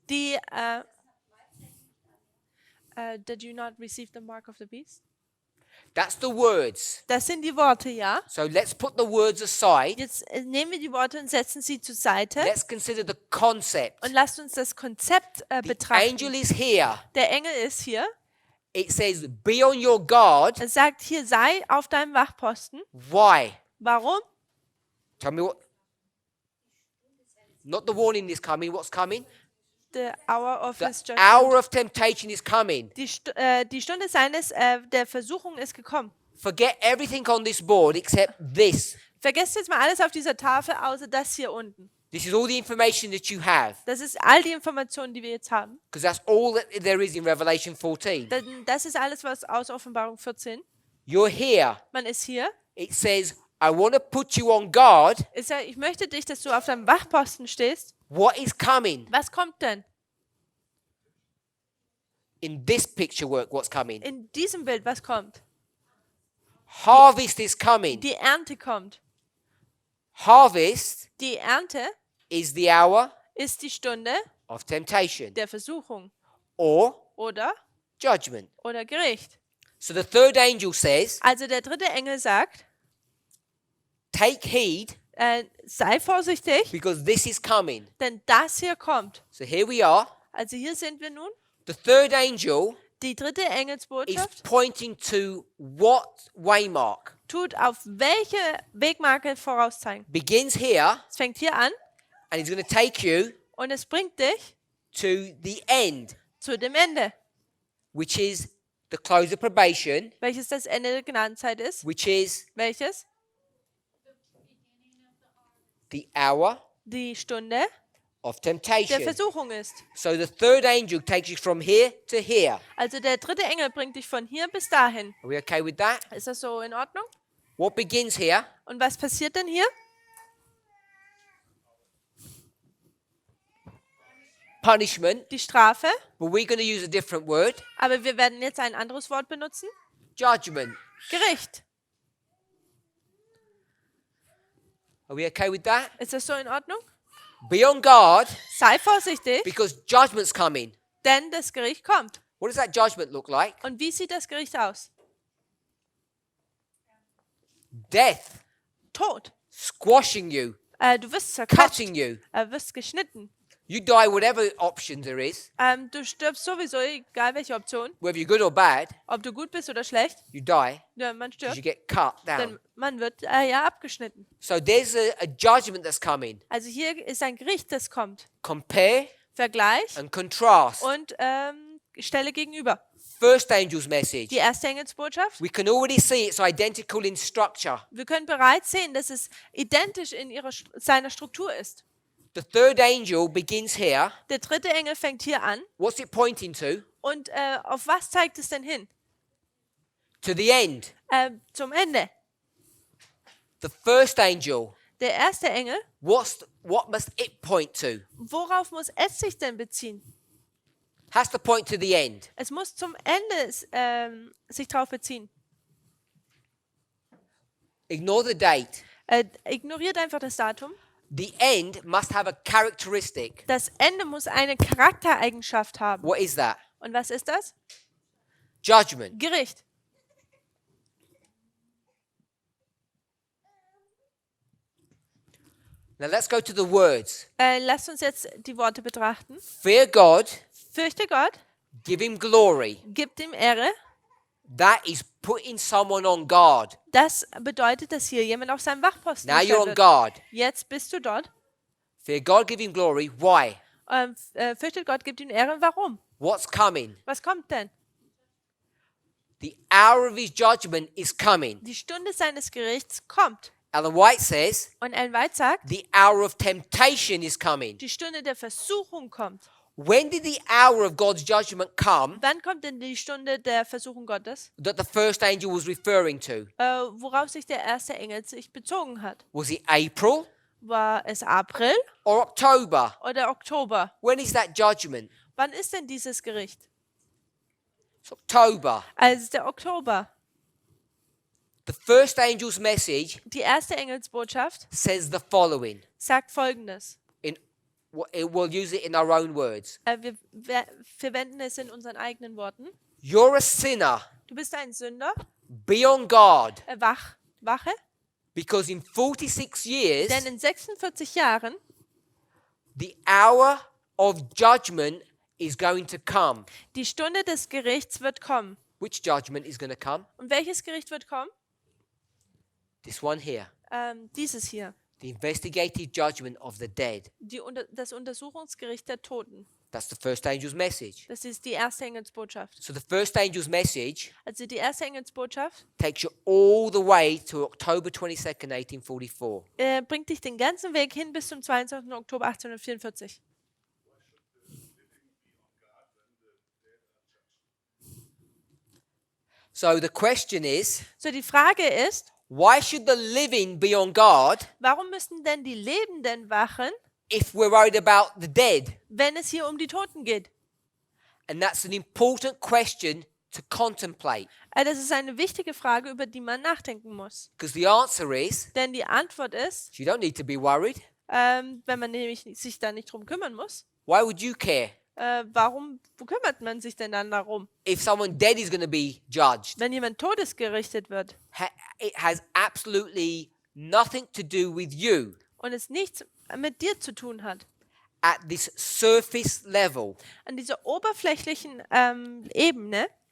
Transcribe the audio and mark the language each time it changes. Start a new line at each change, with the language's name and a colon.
English: Die, did you not receive the mark of the beast? That's the words.
German: Das sind die Worte, ja?
English: So let's put the words aside.
German: Jetzt nehmen wir die Worte und setzen sie zur Seite
English: Let's consider the concept.
German: und lasst uns das Konzept
English: The
German: betrachten.
English: angel is here.
German: Der Engel ist hier.
English: It says, be on your guard.
German: Er sagt hier, sei auf deinem Wachposten.
English: Why?
German: Warum?
English: Tell me what. Not the warning is coming. What's coming? The hour of The his judgment. hour of temptation is coming.
German: Die Stunde seines der Versuchung ist gekommen.
English: Forget everything on this board except this.
German: Vergesst jetzt mal alles auf dieser Tafel, außer das hier unten.
English: This is all the information that you have.
German: Das ist all die Informationen, die wir jetzt haben.
English: Because that's all that there is in Revelation 14.
German: Denn das ist alles, was aus Offenbarung 14.
English: You're here.
German: Man ist hier.
English: It says, I want to put you on guard.
German: Ich sage, ich möchte dich, dass du auf deinem Wachposten stehst.
English: What is coming?
German: Was kommt denn?
English: In this picture work, what's coming?
German: In diesem Bild, was kommt?
English: Harvest is coming.
German: Die Ernte kommt.
English: Harvest
German: Die Ernte
English: is the hour
German: ist die Stunde
English: of temptation
German: der Versuchung
English: or
German: oder
English: judgment.
German: Gericht.
English: So the third angel says,
German: Also der dritte Engel sagt,
English: take heed
German: sei vorsichtig,
English: because this is coming.
German: denn das hier kommt.
English: So here we are.
German: Also hier sind wir nun.
English: The third angel
German: Die dritte
English: is
German: Engelsbotschaft
English: pointing to what waymark?
German: tut auf welche Wegmarke vorauszeigen.
English: Begins here
German: Es fängt hier an
English: and it's going to take you
German: und es bringt dich
English: to the end,
German: zu dem Ende,
English: which is the close of probation,
German: welches das Ende der Gnadenzeit ist.
English: which is
German: Welches?
English: the hour
German: Die Stunde
English: of
German: der
English: temptation.
German: Versuchung ist.
English: So the third angel takes you from here to here.
German: Also der dritte Engel bringt dich von hier bis dahin.
English: Are we okay with that?
German: Ist das so in Ordnung?
English: What begins here?
German: Und was passiert denn hier?
English: Punishment,
German: Die Strafe.
English: but we're going to use a different word.
German: Aber wir werden jetzt ein anderes Wort benutzen.
English: Judgment.
German: Gericht.
English: Are we okay with that?
German: Ist das so in Ordnung?
English: Be on guard
German: Sei vorsichtig,
English: because judgment's coming.
German: denn das Gericht kommt.
English: What does that judgment look like?
German: Und wie sieht das Gericht aus?
English: Death,
German: Tod.
English: squashing you,
German: Du wirst zerquetscht.
English: cutting you.
German: Wirst geschnitten.
English: You die whatever option there is,
German: Du stirbst sowieso, egal welche Option.
English: whether you're good or bad,
German: Ob du gut bist oder schlecht.
English: you die
German: Ja, man
English: because
German: stirbt.
English: you get cut down.
German: Denn man wird ja abgeschnitten.
English: So there's a judgment that's coming.
German: Also hier ist ein Gericht, das kommt.
English: Compare
German: Vergleich
English: and contrast.
German: und stelle gegenüber.
English: First angel's message.
German: Die erste Engelsbotschaft.
English: We can already see it's identical in structure.
German: Wir können bereits sehen, dass es identisch in seiner Struktur ist.
English: The third angel begins here.
German: Der dritte Engel fängt hier an.
English: What's it pointing to?
German: Und auf was zeigt es denn hin?
English: To the end.
German: Zum Ende.
English: The first angel.
German: Der erste Engel,
English: What must it point to?
German: worauf muss es sich denn beziehen?
English: Has to point to the end.
German: Es muss zum Ende sich darauf beziehen.
English: Ignore the date.
German: Ignoriert einfach das Datum.
English: The end must have a characteristic.
German: Das Ende muss eine Charaktereigenschaft haben.
English: What is that?
German: Und was ist das?
English: Judgment.
German: Gericht.
English: Now let's go to the words.
German: Lasst uns jetzt die Worte betrachten.
English: Fear God,
German: Fürchte Gott,
English: give him glory.
German: gib ihm Ehre.
English: That is putting someone on guard.
German: Das bedeutet, dass hier jemand auf seinem Wachposten
English: Now you're
German: gestellt
English: on
German: wird.
English: guard.
German: Jetzt bist du dort.
English: Fear God, give him glory. Why?
German: Fürchtet Gott, gibt ihm Ehre. Warum?
English: What's coming?
German: Was kommt denn?
English: The hour of his judgment is coming.
German: Die Stunde seines Gerichts kommt.
English: Ellen White says,
German: Und Ellen White sagt,
English: the hour of temptation is coming.
German: die Stunde der Versuchung kommt.
English: When did the hour of God's judgment come
German: Wann kommt denn die Stunde der Versuchung Gottes?
English: that the first angel was referring to?
German: Worauf sich der erste Engel sich bezogen hat?
English: Was it April
German: War es April
English: or October?
German: oder Oktober?
English: When is that judgment?
German: Wann ist denn dieses Gericht?
English: It's October.
German: Also der Oktober.
English: The first angel's message
German: Die erste Engelsbotschaft
English: says the following.
German: sagt Folgendes.
English: We'll use it in our own words.
German: Wir verwenden es in unseren eigenen Worten.
English: You're a sinner.
German: Du bist ein Sünder.
English: Be on guard.
German: Wache.
English: Because in 46 years,
German: Denn in 46 Jahren
English: the hour of judgment is going to come.
German: die Stunde des Gerichts wird kommen.
English: Which judgment is going to come?
German: Und welches Gericht wird kommen?
English: This one here.
German: Dieses hier.
English: The investigative judgment of the dead.
German: Das Untersuchungsgericht der Toten.
English: That's the first angel's message.
German: Das ist die erste Engelsbotschaft.
English: So the first angel's message
German: Also die erste Engelsbotschaft
English: takes you all the way to October 22nd, 1844.
German: bringt dich den ganzen Weg hin bis zum 22. Oktober 1844.
English: So the question is,
German: So, die Frage ist,
English: why should the living be on guard
German: warum müssen denn die Lebenden wachen,
English: if we're worried about the dead?
German: wenn es hier um die Toten geht?
English: And that's an important question to contemplate.
German: Das ist eine wichtige Frage, über die man nachdenken muss.
English: Because the answer is,
German: Denn die Antwort ist,
English: you don't need to be worried.
German: wenn man nämlich sich da nicht drum kümmern muss,
English: Why would you care?
German: warum kümmert man sich denn dann darum?
English: If someone dead is going to be judged,
German: Wenn jemand todesgerichtet wird
English: it has absolutely nothing to do with you
German: und es nichts mit dir zu tun hat,
English: at this surface level.
German: an dieser oberflächlichen Ebene.